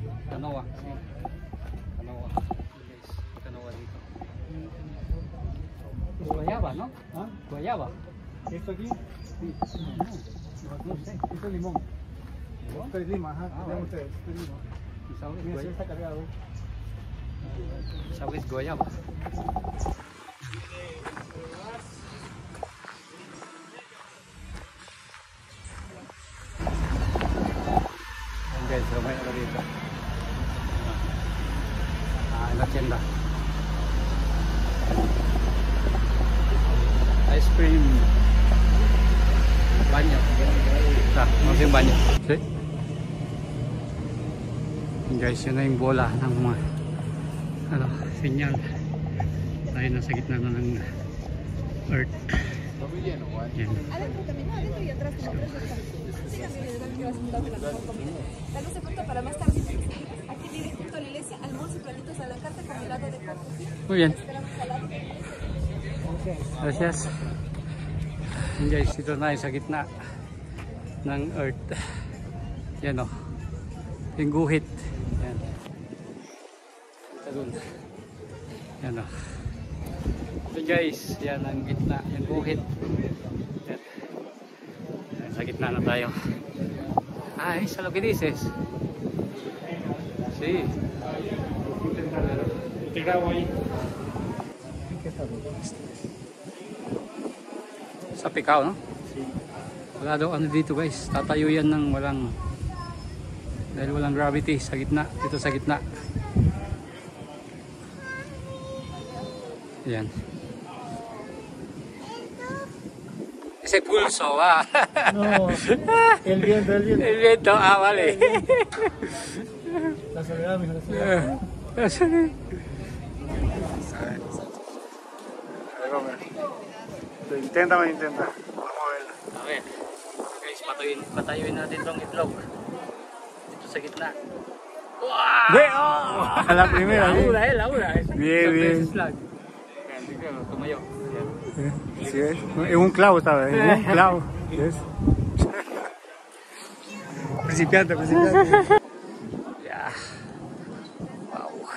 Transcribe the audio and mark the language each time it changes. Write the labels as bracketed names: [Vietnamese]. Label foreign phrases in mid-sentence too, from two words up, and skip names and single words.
[Spanish] Canoa, sí. Canoa. Yes. Canoa dito. Guayaba, ¿no? ¿Ah? Guayaba. ¿Esto aquí? Sí. No sé. Esto es limón. Esto es lima, ajá. Ah, Vean vale. ustedes. Esto es lima. Sabes Mira, si está cargado. Sabes guayaba. [Filipino] Guys, ramay na dito. [Spanish] La tienda. [English] Ice cream. [Filipino] Banyo. Vamos yung banyo. Okay. Guys, yun na yung bola ng mga sinyal. Tayo nasa gitna na ng earth. Yan. [Spanish] Adentro también, no, adentro y atrás como tres descansos. Síganme, le dan que vas a juntar con la mejor comida. La luz se corta para más tarde. Aquí vive junto a la iglesia, almuerzo y platitos a la carta con helado de coco. Muy bien. Esperamos al lado. Gracias. [Filipino] Yan guys, dito na sa gitna ng earth. Yan o. Yung guhit. Yan. Ito dun. Yan o. So guys, yan ang gitna. Yung guhit. Yan. Yan, sa gitna na tayo. [Spanish] Ay, sa lo que dices. Sí. Te grabo ahí. Sa Picao, no? Sí. [Filipino] Wala daw ano dito guys. Tatayo yan ng walang dahil walang gravity sa gitna. Dito sa gitna. Yan. [Spanish] Ese pulso, ah. No, el viento, el viento. El viento, ah, vale. La soledad, mijo, la soledad. comer. Intenta. Vamos a verla. A ver, [Filipino] guys, patayuin natin tong itlog. Dito sa gitna. Wow! [Spanish] ¡Ve! ¡Oh! A la primera, bien. La una. Bien, bien. [Filipino] Tumayo. [Spanish] ¿Sí ves? Es un clavo, ¿sabes? Es un clavo. ¿Ves? Principiante. Ya. Wow.